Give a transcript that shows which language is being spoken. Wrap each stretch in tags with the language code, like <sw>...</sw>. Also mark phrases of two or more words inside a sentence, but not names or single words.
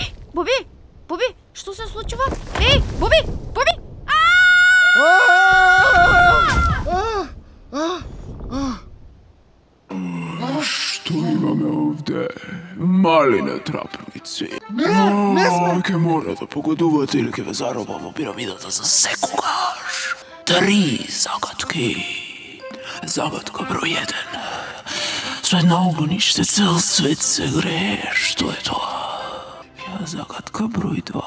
<bg>Боби! Боби! Що се случва? Ей, Боби! Боби!</bg> <mk>Што имаме овде? Мали натрапници. Не сме! Ке мора да погодувате или ке ве заробам во пирамидата за секогаш. 3 загадки. Загадка број 1. Свет на огниште, цел свет се грее. Што е тоа? Загадка број 2.</mk>